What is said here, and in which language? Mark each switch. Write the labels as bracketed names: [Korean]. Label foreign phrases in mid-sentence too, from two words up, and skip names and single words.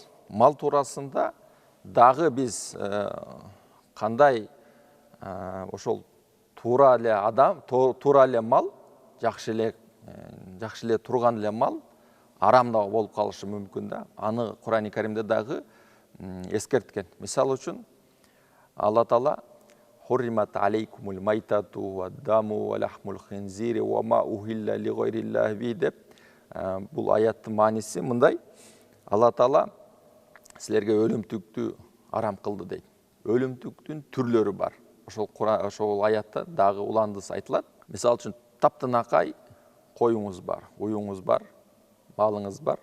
[Kyrgyz] Мал туурасында дагы биз кандай ошол туура эле адам, туура эле мал, жакшы эле турган эле мал арам да болуп калышы мүмкүн да. Аны Кур'ан-ы Каримде дагы эскерткен. Мисалы үчүн Алла Таала [Arabic] حرمت عليكم الميتة والدم ولحم الخنزير وما أهل لغير الله به [Kyrgyz] деп бул аяттын мааниси мындай. Алла Таала силерге өлүмтүктү арам кылды дейт. Өлүмтүктүн түрлөрү бар. Ошол аятта дагы уландысы айтылат. Мисалы үчүн таптынакай коюңуз бар, уюңуз бар, малыңыз бар.